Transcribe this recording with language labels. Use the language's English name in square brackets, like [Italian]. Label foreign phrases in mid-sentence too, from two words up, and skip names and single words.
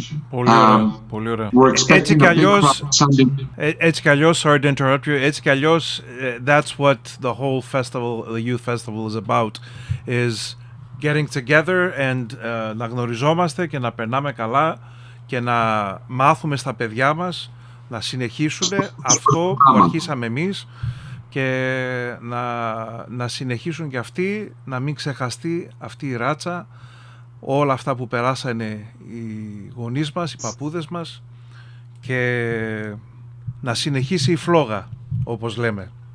[Greek] Πολύ ωραία, πολύ ωραία. [English] We're expecting a big crowd Sunday. [Greek] Έτσι κι αλλιώς, [English] sorry to interrupt you, [Greek] έτσι κι αλλιώς, [English] that's what the whole festival, the youth festival is about, is getting together and [Greek] να γνωριζόμαστε και να περνάμε καλά και να μάθουμε στα παιδιά μας να συνεχίσουν αυτό που αρχίσαμε εμείς και να συνεχίσουν και αυτοί, να μην ξεχαστεί αυτή η ράτσα, όλα αυτά που περάσανε οι γονείς μας, οι παππούδες μας, και να συνεχίσει η φλόγα, όπως λέμε.